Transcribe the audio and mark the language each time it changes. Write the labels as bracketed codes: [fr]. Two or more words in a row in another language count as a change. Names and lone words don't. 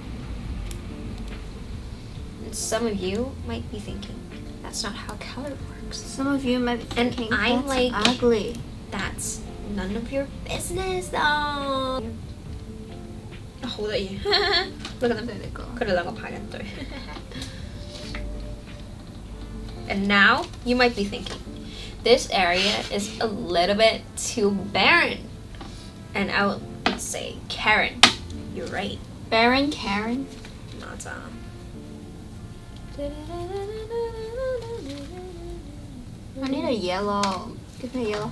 [en] And some of you might be thinking, that's not how color works. Some of you might be And thinking I'm that's like- ugly. That's none of your business though. [yue] 好得意。 [en] Look at them. [yue] 佢哋兩個排緊隊。 [en] And now you might be thinking, this area is a little bit too barren. And I will say, Karen, you're right. Baron Karen. [yue] 馬咋？ [en] I need a yellow. Give me a yellow.